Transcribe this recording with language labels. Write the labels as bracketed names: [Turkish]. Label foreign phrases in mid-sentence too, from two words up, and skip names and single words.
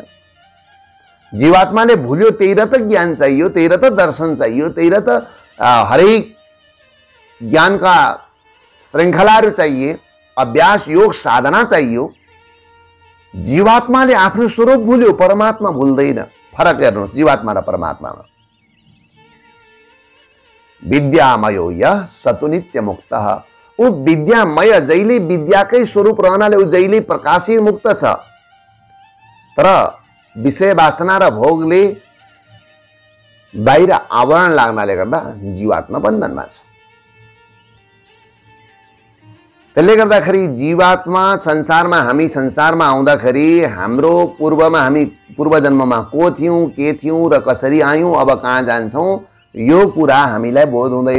[Nepali] जीवात्माले भुल्यो, त्यही र त ज्ञान चाहियो, त्यही र त दर्शन चाहियो, त्यही र त हरेक ज्ञानका श्रृंखलाहरू चाहिए, अभ्यास योग साधना चाहियो। जीवात्माले आफ्नो स्वरूप भुल्यो, परमात्मा भुल्दैन। फरक हेर्नुहोस् जीवात्मा र परमात्मामा। [Sanskrit] विद्यामयो यः स तु नित्यमुक्तः, [Nepali] ऊ विद्यामय, जहिले विद्याकै स्वरूप रहनाले ऊ जहिले प्रकाशित मुक्त छ। तर विषय वासना र भोगले बाहिर आवरण लाग्नाले गर्दा जीवात्मा बन्धनमा छ। त्यसले गर्दाखेरि जीवात्मा संसारमा, हामी संसारमा आउँदाखेरि हाम्रो पूर्वमा, हामी पूर्व जन्ममा को थियौं, के थियौं र कसरी आयौं, अब कहाँ जान्छौं, यो कुरा हामीलाई बोध हुँदैन।